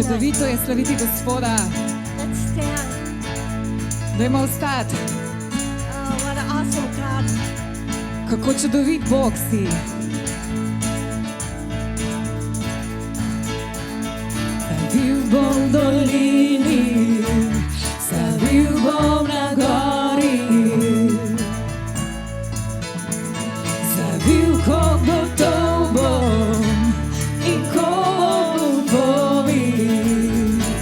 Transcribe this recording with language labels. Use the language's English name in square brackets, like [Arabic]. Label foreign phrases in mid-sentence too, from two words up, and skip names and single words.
[Slovenian] Čudovito je slaviti Gospoda. [English] Let's stand. [Slovenian] Dajmo vstati. [English] Oh, what an awesome God. [Slovenian] Kako čudovit Bog si. Zavil bom v dolini, zavil bom na gori, zavil, ko gotov bom in ko bom povil.